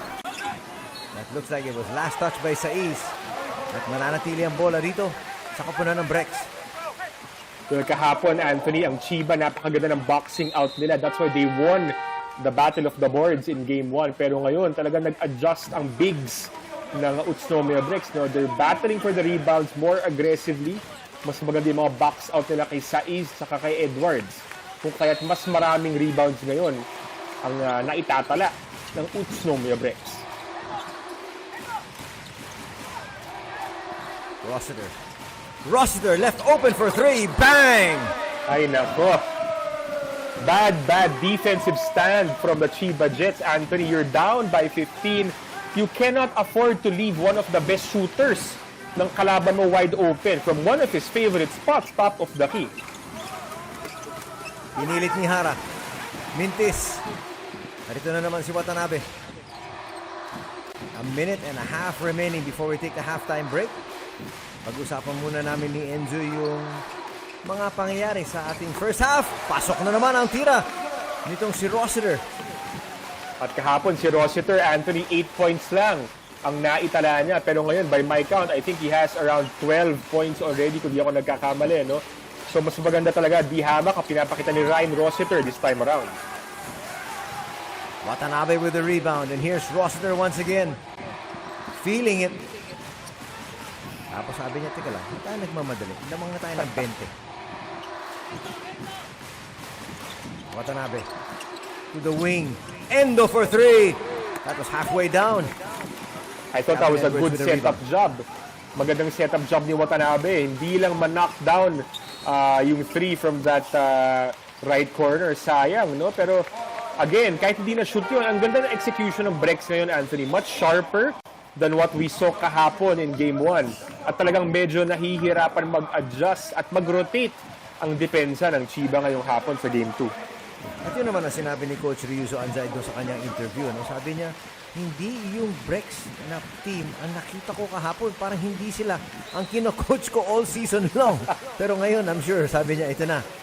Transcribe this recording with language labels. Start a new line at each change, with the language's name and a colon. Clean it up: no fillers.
English: That looks like it was last touch by Saiz.
Filipino: At mananatili ang bola dito sa koponan ng Brex. Kung kahapon, Anthony, ang Chiba, napakaganda ng boxing out nila.
English: That's why they won the Battle of the Boards in Game 1.
Filipino: Pero ngayon, talagang nag-adjust ang bigs ng Utsunomiya Brex. No?
English: They're battling for the rebounds more aggressively.
Filipino: Mas maganda yung mga box out nila kay Saiz saka kay Edwards. Kung kaya't mas maraming rebounds ngayon ang naitatala ng Utsunomiya Brex.
English: Rossiter left open for three. Bang!
Filipino: Ay nako.
English: Bad defensive stand from the Chiba Jets. Anthony, you're down by 15. You cannot afford to leave one of the best shooters
Filipino: ng kalaban mo
English: wide open from one of his favorite spots, top of the key.
Filipino: Pinilit ni Hara. Mintis. Narito na naman si Watanabe.
English: A minute and a half remaining before we take the halftime break.
Filipino: Pag-usapan muna namin ni Enzo yung mga pangyayari sa ating first half. Pasok na naman ang tira nitong si Rossiter. At kahapon si Rossiter, Anthony, 8 points lang ang naitala niya.
English: Pero ngayon, by my count, I think he has around 12 points already
Filipino: kung di ako nagkakamali, no? So mas maganda talaga, di hamak ang pinapakita ni Ryan Rossiter
English: this time around. Watanabe with the rebound. And here's Rossiter once again. Feeling it.
Filipino: Tapos sabi niya, teka lang, hindi tayo nagmamadali. Lamang na tayo ng 20.
English: Watanabe to the wing. Endo for three. That was halfway down. I thought that was a good setup job.
Filipino: Magandang setup job ni Watanabe. Hindi lang ma-
English: knock down
Filipino: yung three
English: from that right corner.
Filipino: Sayang, no? Pero again, kahit hindi na-shoot yun, ang ganda ng execution ng Brex ngayon, Anthony.
English: Much sharper than what we saw
Filipino: kahapon
English: in Game 1.
Filipino: At talagang medyo nahihirapan mag-adjust at mag-rotate ang depensa ng Chiba ngayong hapon sa Game 2. At yun naman ang sinabi ni Coach Ryuzo Anzai doon sa kanyang interview. No? Sabi niya, hindi yung Brex na team ang nakita ko kahapon. Parang hindi sila ang kino-coach ko all season long. Pero ngayon,
English: I'm sure,
Filipino: sabi niya, ito na.